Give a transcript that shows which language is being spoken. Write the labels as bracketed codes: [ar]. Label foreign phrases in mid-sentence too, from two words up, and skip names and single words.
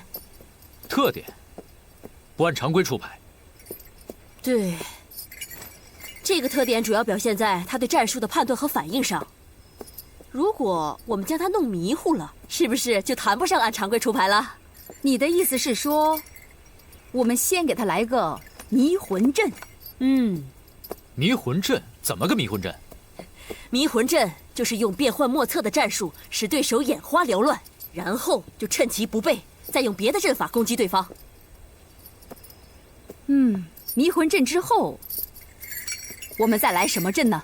[zh] 特點？不按常規出牌。對，這個特點主要表現在他對戰術的判斷和反應上。如果我們將他弄迷糊了，是不是就談不上按常規出牌了？你的意思是說，我們先給他來個迷魂陣？迷魂陣？怎麼個迷魂陣？迷魂陣就是用變幻莫測的戰術使對手眼花繚亂，然後就趁其不備，再用別的陣法攻擊對方。迷魂陣之後，我們再來什麼陣呢？